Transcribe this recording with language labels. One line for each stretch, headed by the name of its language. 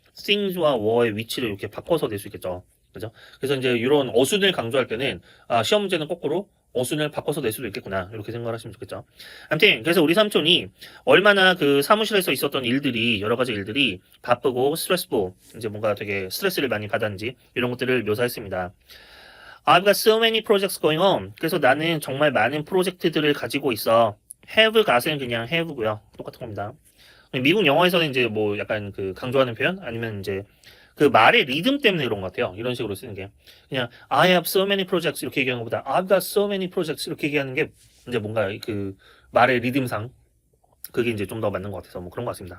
Korean: things와 were의 위치를 이렇게 바꿔서 낼 수 있겠죠. 그죠? 그래서 이제 이런 어순을 강조할 때는 시험 문제는 거꾸로 어순을 바꿔서 낼 수도 있겠구나 이렇게 생각을 하시면 좋겠죠. 아무튼 그래서 우리 삼촌이 얼마나 그 사무실에서 있었던 일들이 여러 가지 일들이 바쁘고 스트레스풀 이제 뭔가 되게 스트레스를 많이 받았는지 이런 것들을 묘사했습니다.
English: I've got so many projects going on.
Korean: 그래서 나는 정말 많은 프로젝트들을 가지고 있어. have got은 그냥 have고요. 똑같은 겁니다. 미국 영어에서는 이제 뭐 약간 그 강조하는 표현 아니면 이제 그 말의 리듬 때문에 그런 것 같아요. 이런 식으로 쓰는 게 그냥
English: I have so many projects
Korean: 이렇게 얘기하는 것보다
English: I've got so many projects
Korean: 이렇게 얘기하는 게 이제 뭔가 그 말의 리듬상 그게 이제 좀 더 맞는 것 같아서 뭐 그런 것 같습니다.